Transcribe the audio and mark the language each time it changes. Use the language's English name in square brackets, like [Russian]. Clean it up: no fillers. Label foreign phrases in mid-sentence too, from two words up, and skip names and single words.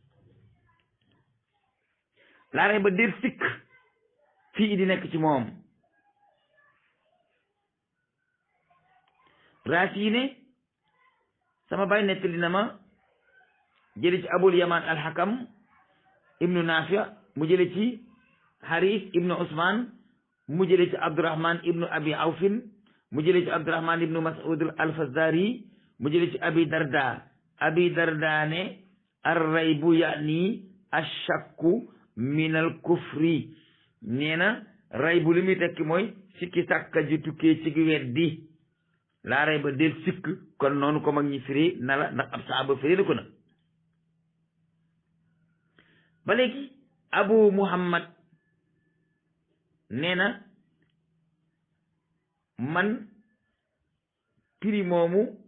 [Wolof] laare ba déet sikk fii di nekk ci moom Raasi ne sama baay nettali na ma jële ci Abul Yamaan al-Hakam ibnu Naafi mu jële ci Haris ibnu Usman mu jële ci Abdurahman ibnu Abi Awfin mu jële ci Abdurahman ibnu Mas'ud al-Fazzari mu jële ci Abi Darda ne [Arabic] الريب يعني الشك من الكفر [Wolof] nee na raybu li muy tekki mooy sikki sàkka ji tukkee ci weddi [Arabic] لا ريب [Wolof] del sikk kon noonu ko mag ñi firi na la ndax ab saaba firi na ko na ba léegi Abu Muhammad nee na man prix moomu